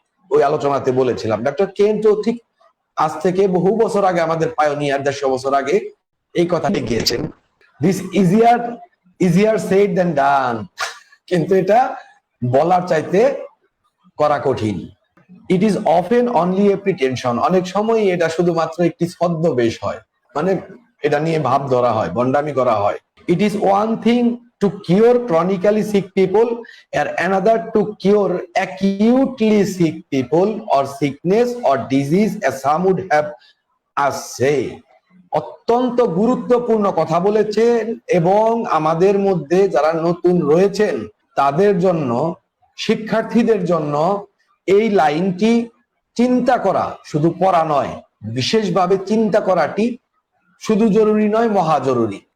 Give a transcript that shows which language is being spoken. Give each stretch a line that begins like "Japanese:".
Bangla: ওই আলোচনাতে বলেছিলাম। ডক্টর কেন্টও ঠিক আজ থেকে বহু বছর আগে, আমাদের পায়োনিয়ার 150 বছর আগে এই কথাটি গিয়েছেন,
English: This easier said than done.
Bangla: কিন্তু এটা বলার চাইতে করা কঠিন।
English: It is often only a pretension.
Bangla: অনেক সময় এটা শুধুমাত্র একটি ছদ্মবেশ হয়, মানে এটা নিয়ে ভাব ধরা হয়, ভণ্ডামি করা হয়।
English: It is one thing to cure chronically sick people and another to cure acutely sick people or sickness or disease, as some would have us say।
Bangla: অত্যন্ত গুরুত্বপূর্ণ কথা বলেছেন, এবং আমাদের মধ্যে যারা নতুন রয়েছেন তাদের জন্য, শিক্ষার্থীদের জন্য এই লাইনটি চিন্তা করা, শুধু পড়া নয়, বিশেষভাবে চিন্তা করাটি শুধু জরুরি নয়, মহা জরুরি।